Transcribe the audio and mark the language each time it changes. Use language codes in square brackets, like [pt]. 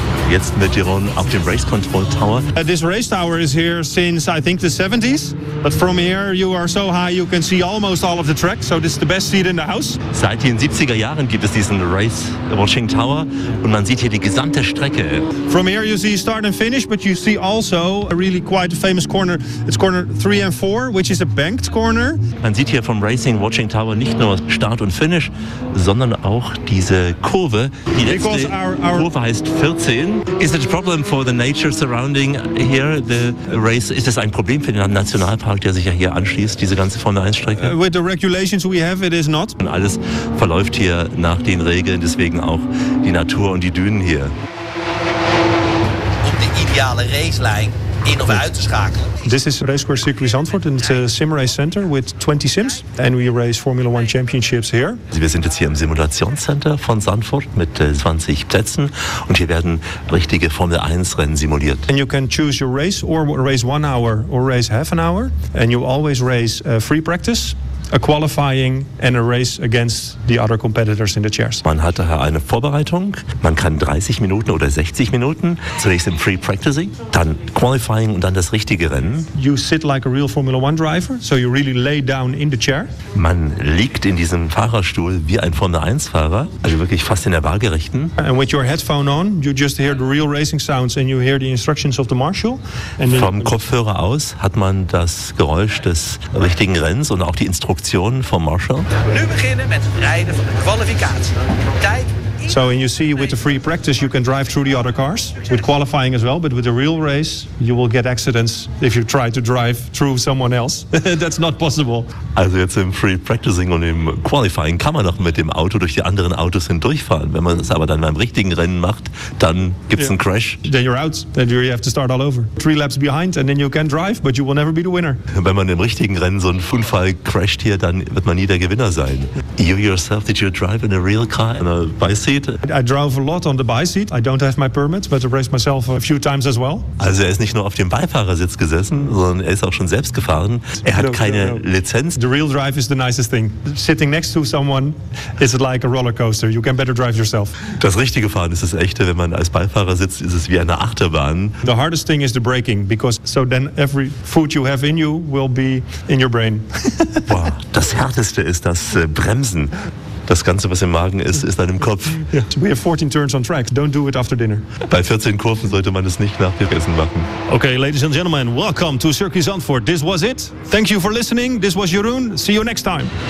[de] Jetzt mit Jeroen auf dem Race Control Tower. [en] This race tower is here since I think the 70s. But from here you are so high you can see almost all of the track. So this is the best seat in the house. [de] Seit den 70er Jahren gibt es diesen Race Watching Tower und man sieht hier die gesamte Strecke. [en] From here you see start and finish, but you see also a really quite famous corner. It's corner 3 and 4, which is a banked corner. [de] Man sieht hier vom Racing Watching Tower nicht nur Start und Finish, sondern auch diese Kurve. Die letzte Kurve heißt 14. [en] Is it a problem for the nature surrounding here, the race? [de] Ist es ein Problem für den Nationalpark, der sich ja hier anschließt, diese ganze Formel-1-Strecke? [en] With the regulations we have, it is not. [de] Und alles verläuft hier nach den Regeln, deswegen auch die Natur und die Dünen hier. [nl] Um die ideale Racelijn in of uit te schakelen. [en] This is Racecourse Circuit Zandvoort, it's a sim race center with 20 sims and we race Formula One championships here. [de] Wir sind jetzt hier im Simulationscenter von Zandvoort mit 20 Plätzen und hier werden richtige Formel 1 Rennen simuliert. [en] And you can choose your race or race 1 hour or race half an hour and you always race a free practice, a qualifying and a race against the other competitors in the chairs. [de] Man hat daher eine Vorbereitung, man kann 30 Minuten oder 60 Minuten, zunächst im Free Practicing, dann Qualifying und dann das richtige Rennen. [en] You sit like a real Formula One driver, so you really lay down in the chair. [de] Man liegt in diesem Fahrerstuhl wie ein Formel 1 Fahrer, also wirklich fast in der Waagerechten. [en] And with your headphone on, you just hear the real racing sounds and you hear the instructions of the marshal. And [de] vom Kopfhörer aus hat man das Geräusch des richtigen Rennens und auch die Instruktionen. Instruktionen von Marshall. [nl] Nu beginnen met het rijden van de kwalificatie. Kijk. [en] So and you see with the free practice you can drive through the other cars with qualifying as well, but with the real race you will get accidents if you try to drive through someone else. That's not possible. [de] Also jetzt im Free Practicing und im Qualifying kann man noch mit dem Auto durch die anderen Autos hindurchfahren. Wenn man es aber dann beim richtigen Rennen macht, dann gibt's einen Crash. [en] Then you're out. Then you have to start all over. Three laps behind and then you can drive, but you will never be the winner. [de] Wenn man im richtigen Rennen so einen Unfall crasht hier, dann wird man nie der Gewinner sein. [en] You yourself, did you drive in a real car in a bicycle? I drove a lot on the by seat. I don't have my permit, but I raced myself a few times as well. [de] Also er ist nicht nur auf dem Beifahrersitz gesessen, sondern er ist auch schon selbst gefahren. Er hat keine Lizenz. [en] The real drive is the nicest thing. Sitting next to someone is like a roller coaster. You can better drive yourself. [de] Das richtige Fahren ist das echte. Wenn man als Beifahrer sitzt, ist es wie eine Achterbahn. [en] The hardest thing is the braking, because so then every food you have in you will be in your brain. [de] Wow, das härteste ist das Bremsen. Das Ganze, was im Magen ist, ist dann im Kopf. [en] Yeah. We have 14 turns on track. Don't do it after dinner. [de] Bei 14 Kurven sollte man es nicht nach dem Essen machen. [en] Okay, ladies and gentlemen, welcome to Circuit Zandvoort. This was it. Thank you for listening. This was Jeroen. See you next time.